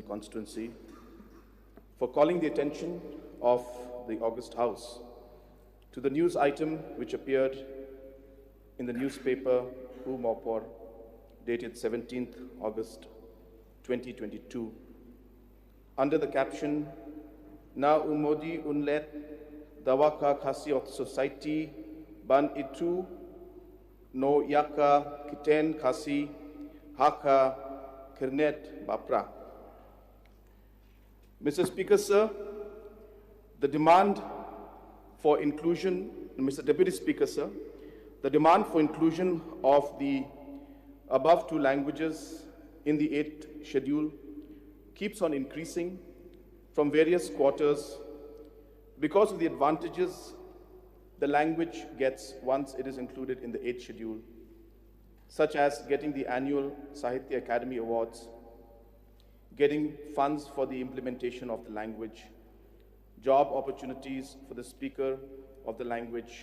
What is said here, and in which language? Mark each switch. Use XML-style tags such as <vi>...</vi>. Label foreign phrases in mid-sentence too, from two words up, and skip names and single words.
<en>Constituency for calling the attention of the August House to the news item which appeared in the newspaper Mopor dated 17th August 2022 under the caption</en> <kha>Na Umodi Unlet Dawaka Khasi of Society Ban Itu No Yaka Kiten Khasi Haka Kernet Bapra.</kha> <en>Mr. Speaker, sir, the demand for inclusion, Mr. Deputy Speaker, sir, the demand for inclusion of the above two languages in the 8th schedule keeps on increasing from various quarters because of the advantages the language gets once it is included in the 8th schedule, such as getting the annual Sahitya Academy Awards, getting funds for the implementation of the language, job opportunities for the speaker of the language.</en>